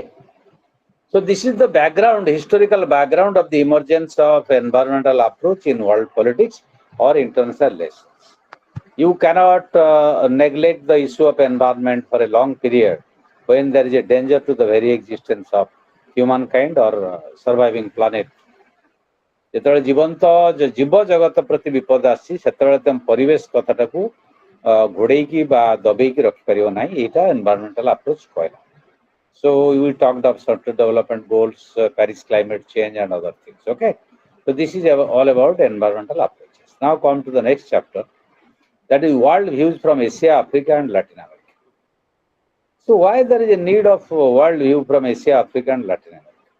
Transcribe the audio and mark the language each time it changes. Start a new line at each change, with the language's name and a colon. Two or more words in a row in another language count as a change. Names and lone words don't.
English: So this is the background, historical background of the emergence of environmental approach in world politics or international relations. You cannot neglect the issue of environment for a long period when there is a danger to the very existence of humankind or surviving planet.
Odia: ଯେତେବେଳେ ଜୀବ ଜଗତ ପ୍ରତି ବିପଦ ଆସିଛି ସେତେବେଳେ ତମ ପରିବେଶ କଥାଟାକୁ ଘୋଡେଇକି ବା ଦବେଇକି ରଖିପାରିବ ନାହିଁ, ଏଇଟା
English: environmental approach
Odia: କହିଲା.
English: So we talked of certain development goals, Paris climate change and other things. Okay, so this is all about environmental approaches. Now come to the next chapter, that is world views from Asia, Africa and Latin America. So why there is a need of world view from Asia, Africa and Latin America?